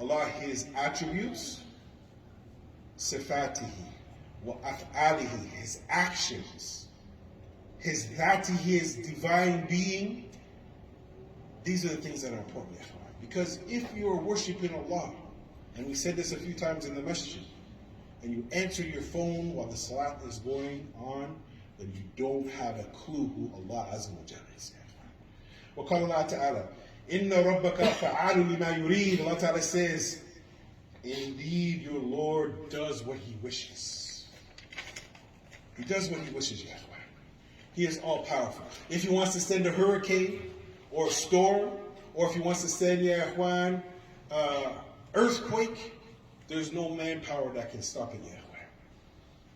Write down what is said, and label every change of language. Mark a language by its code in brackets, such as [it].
[en] Allah, His attributes, [ar] sifatihi wa af'alihi, [en] His actions, His dhati, His divine being. These are the things that are important, ya ikhwan. Because if you are worshipping Allah, and we said this a few times in the masjid, and you answer your phone while the salat is going on, then you don't have a clue who Allah Azza wa Jalla is. [ar] وقال الله تعالى إن ربك فعال لما يريد. [en] Allah Ta'ala says, indeed your Lord does what He wishes. He does what He wishes, ya ikhwan. He is all powerful. If He wants to send a hurricane or a storm, or if He wants to send, ya ikhwan, earthquake, there's no manpower that can stop it, ya ikhwan.